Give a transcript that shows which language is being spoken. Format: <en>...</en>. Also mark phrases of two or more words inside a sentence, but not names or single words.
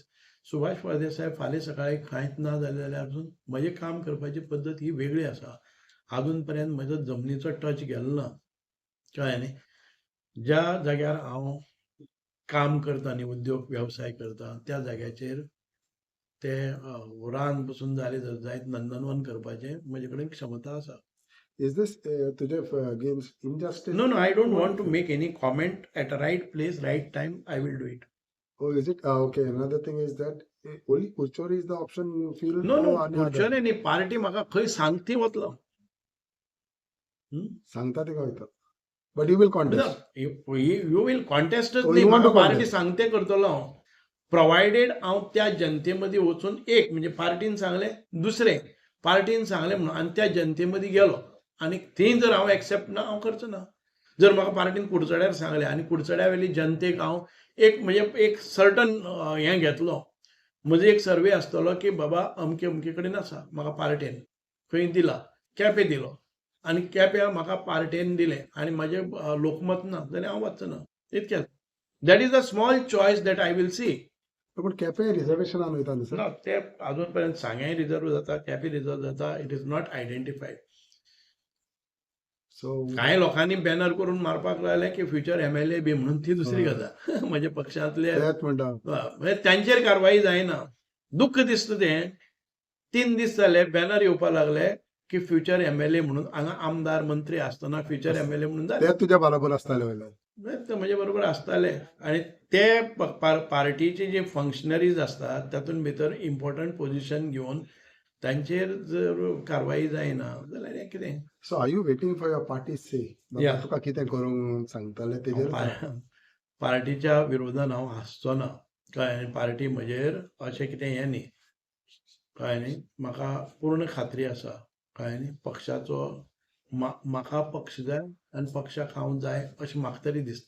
<kok>सुभाष फळदेसाय फाल्यां सकाळी कांयच ना जालें जाल्यार अजून म्हजें काम करपाची पद्दत ही वेगळी आसा. अजून पर्यंत म्हजो जमनीचो टच गेलो ना कळ्ळें न्ही. ज्या जाग्यार हांव काम करता न्ही उद्योग वेवसाय करता त्या जाग्याचेर ते रान पसून जाले जर जायत नंदनवन करपाचें म्हजे कडेन क्षमता आसा.</kok> <en>Is this तुझे against injustice? No, I don't What want is to it? make any comment at a right place, right time. I will do it. Oh, is it? Okay. Another thing is that only Kurchori is the option you feel No, or any other?</en> <kok>खुर्च्योनी न्ही पार्टी म्हाका खंय सांगती वतलो. सांगता ते वयता.</kok> <en>But you will contest. you will contest Oh,</en> <kok>न्ही</kok> <en>you want</en> <kok>म्हाका</kok> <en>to</en> <kok>पार्टी</kok> <en>contest?</en> <kok>सांगते करतलो हांव. प्रोवायडेड हांव त्या जनते मदीं वचून एक म्हणजे पार्टीन सांगलें दुसरें पार्टीन सांगलें म्हणून आनी त्या जनते मदीं गेलो आनी थंय जर हांव एक्सेप्ट ना हांव करचो ना. जर म्हाका पार्टीन कुडचड्यार सांगलें आनी कुडचड्या वेली जनतेक हांव एक म्हणजे एक सर्टन हें घेतलो. म्हजो एक सर्वे आसतलो की बाबा अमके अमके कडेन आसा म्हाका पार्टेन खंय दिला केपें दिलो आनी केप्यां म्हाका पार्टेन दिलें आनी म्हाजें लोकमत ना जाल्यार हांव वचचो ना इतकेंच.</kok> <en>that is a small choice that I will see.</en> <kok>पण केपें रिझर्वेशनान वयता न्ही सर? ना ते अजून पर्यंत सांग्याय रिझर्व जाता केपें रिझर्व जाता</kok> <en>it is not identified.</en> <kok>सो कांय लोकांनी बॅनर करून मारपाक लागले की</kok> <en>future MLA</en> <kok>बी म्हणून ती दुसरी गजाल. म्हज्या पक्षांतले तेच म्हणटा. म्हणजे तांचेर कारवाई जायना. दुख्ख दिसता तें 3 दीस जाले बॅनर येवपाक लागले की</kok> <en>future MLA</en> <kok>म्हणून हांगा आमदार मंत्री आसतना</kok> <en>future MLA</en> <kok>म्हणून जाले. ते तुज्या बरोबर आसताले वयल्यान. ते म्हजे बरोबर आसताले आनी ते पार्टीचे जे फंक्शनरीज आसतात तातूंत भितर</kok> <en>important position</en> <kok>घेवन तांचेर जर कारवाई जायना जाल्यार हें कितें.</kok> <en>so are you waiting for your party say? Yeah.</en> <kok>तुका कितें करूंक सांगताले तेजेर? पार्टीच्या विरोधान हांव हांसचो ना कळ्ळें न्ही. पार्टी म्हजेर अशें कितें हें न्ही कळ्ळें न्ही. म्हाका पूर्ण खात्री आसा कळ्ळें न्ही. पक्षाचो म्हाका पक्ष जाय आनी पक्षाक हांव जाय अशें म्हाका तरी दिसता.</kok>